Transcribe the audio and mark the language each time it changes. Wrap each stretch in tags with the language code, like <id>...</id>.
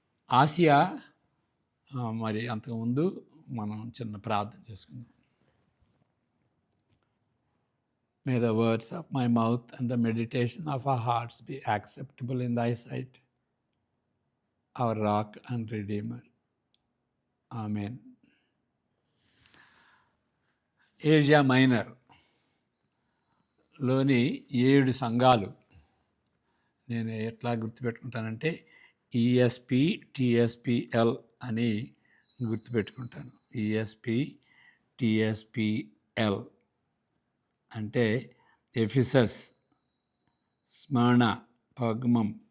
<te>Asia మరి అంతకుముందు మనం చిన్న ప్రార్థన చేసుకుందాం.</te> <en>May the words of my mouth and the meditation of our hearts be acceptable in thy sight, our rock and redeemer. Amen.</en> <te>Asia minor లోని 7 సంఘాలు నేను ఎట్లా గుర్తుపెట్టుకుంటానంటే ఈఎస్పి టిఎస్పిఎల్ అని గుర్తుపెట్టుకుంటాను. ఈఎస్పి టిఎస్పిఎల్ అంటే ఎఫిసస్, స్మరణ, పర్గమం.</te>